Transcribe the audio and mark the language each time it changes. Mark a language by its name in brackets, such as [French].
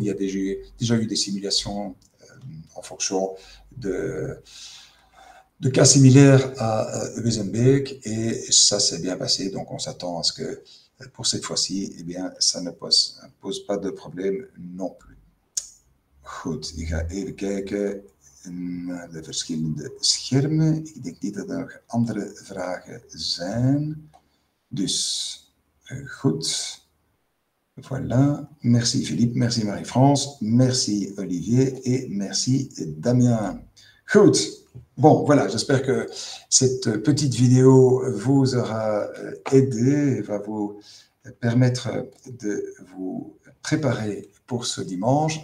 [French] Il y a déjà eu des simulations en fonction de cas similaires à Wezenbeek et ça s'est bien passé. Donc, on s'attend à ce que pour cette fois-ci, eh bien, ça ne pose pas de problème non plus. [Dutch] Goed, ik ga even kijken naar de verschillende schermen. Ik denk niet dat er nog andere vragen zijn. Dus goed. Voilà. [French] Merci Philippe, merci Marie-France, merci Olivier et merci Damien. Goed. Bon, voilà, j'espère que cette petite vidéo vous aura aidé et va vous permettre de vous préparer pour ce dimanche.